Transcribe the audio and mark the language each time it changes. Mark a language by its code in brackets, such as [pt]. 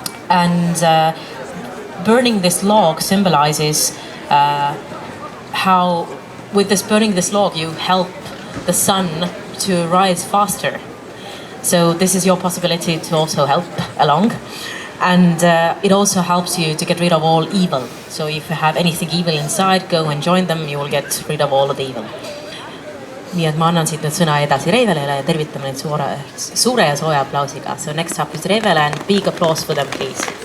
[en] And burning this log symbolizes how, with this burning this log, you help the sun to rise faster. So this is your possibility to also help along. And it also helps you to get rid of all evil. So if you have anything evil inside, go and join them, you will get rid of all of the evil. [et] Nii et ma annan siit nüüd sõna edasi Revelele ja tervitame neid suure ja sooja aplausiga. [en] So next up is Revele and big applause for them, please.